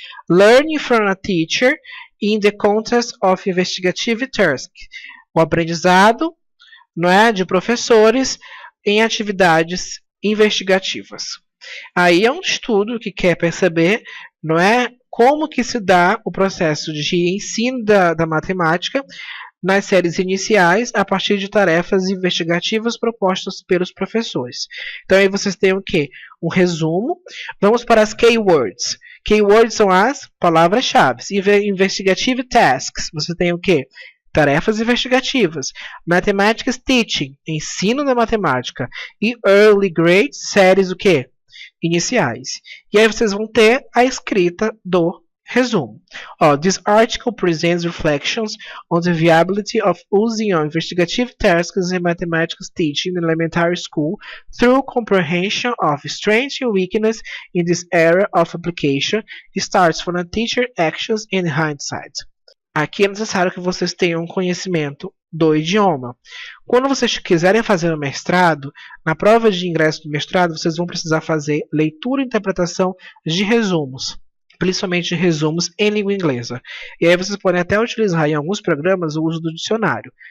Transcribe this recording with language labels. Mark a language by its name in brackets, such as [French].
[English] Learning from a Teacher in the Context of Investigative Tasks. [Portuguese] O aprendizado, não é, de professores em atividades investigativas. Aí é um estudo que quer perceber, não é, como que se dá o processo de ensino da matemática nas séries iniciais a partir de tarefas investigativas propostas pelos professores. Então aí vocês têm o quê? Um resumo. Vamos para as keywords. Keywords são as palavras-chave. [English] Investigative tasks. [Portuguese] Você tem o quê? Tarefas investigativas. [English] Mathematics Teaching. [Portuguese] Ensino da matemática. E [English] Early Grades. [Portuguese] Séries o quê? Iniciais. E aí vocês vão ter a escrita do resumo. [English] This article presents reflections on the viability of using investigative tasks in mathematics teaching in elementary school through comprehension of strengths and weakness in this area of application. Starts from a teacher actions in hindsight. [Portuguese] Aqui é necessário que vocês tenham conhecimento do idioma. Quando vocês quiserem fazer um mestrado, na prova de ingresso do mestrado, vocês vão precisar fazer leitura e interpretação de resumos, principalmente resumos em língua inglesa. E aí vocês podem até utilizar em alguns programas o uso do dicionário.